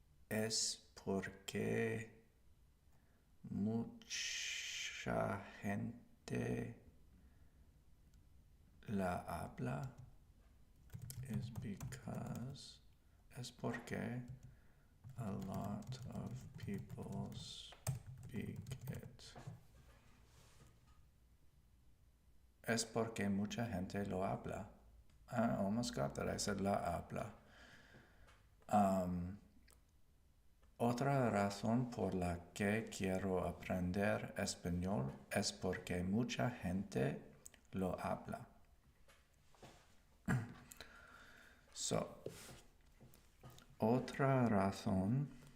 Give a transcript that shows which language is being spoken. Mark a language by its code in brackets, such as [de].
[es] Es porque mucha gente la habla. [en] Is because. [es] Es porque [en] a lot of people speak it. [es] Es porque mucha gente lo habla. [en] I almost got that. I said [es] la habla. Otra razón por la que quiero aprender español es porque mucha gente lo habla. So, otra razón